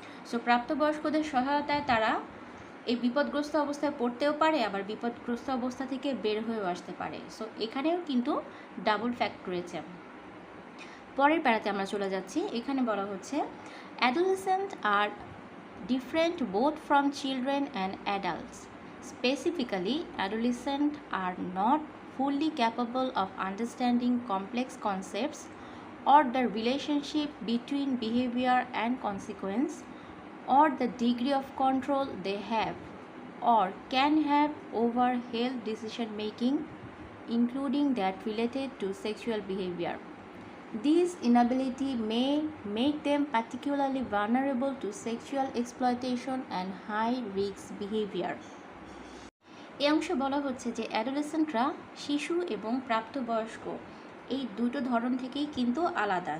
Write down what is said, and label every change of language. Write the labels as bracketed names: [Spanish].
[Bangla] So প্রাপ্তবয়স্কদের সহায়তায় তারা এই বিপদগ্রস্ত অবস্থায় পড়তেও পারে, আবার বিপদগ্রস্ত অবস্থা থেকে বের হয়েও আসতে পারে। সো এখানেও কিন্তু ডাবল ফ্যাক্ট রয়েছে। পরের প্যারাতে আমরা চলে যাচ্ছি। এখানে বলা হচ্ছে, [English] Adolescent are different both from children and adults. Specifically, adolescents are not fully capable of understanding complex concepts or the relationship between behavior and consequence, or the degree of control they have or can have over health decision making, including that related to sexual behavior. This inability may make them particularly vulnerable to sexual exploitation and high risk behavior. [Bangla] এই অংশে বলা হচ্ছে যে অ্যাডোলেসেন্টরা শিশু এবং প্রাপ্তবয়স্ক এই দুটো ধরন থেকেই কিন্তু আলাদা।